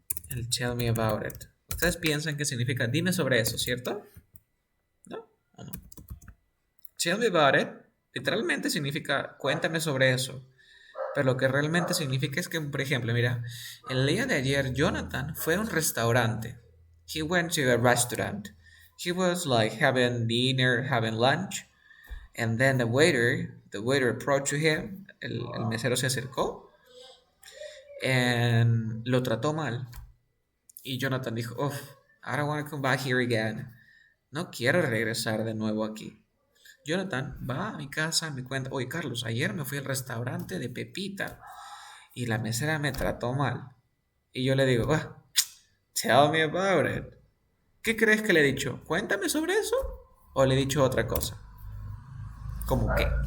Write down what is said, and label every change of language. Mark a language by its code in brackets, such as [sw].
[es] El [en] tell me about it. [es] Ustedes piensan que significa dime sobre eso, ¿cierto? ¿No? ¿O no? [en] Tell me about it [es] literalmente significa cuéntame sobre eso. Pero lo que realmente significa es que, por ejemplo, mira, el día de ayer Jonathan fue a un restaurante. [en] He went to a restaurant. He was like having dinner, having lunch, and then the waiter approached to him. [es] El mesero se acercó and lo trató mal. Y Jonathan dijo, [en] oh, I don't want to come back here again. [es] No quiero regresar de nuevo aquí. Jonathan va a mi casa, me cuenta, oye Carlos, ayer me fui al restaurante de Pepita y la mesera me trató mal. Y yo le digo, [en] tell me about it. [es] ¿Qué crees que le he dicho? ¿Cuéntame sobre eso? ¿O le he dicho otra cosa? ¿Cómo qué?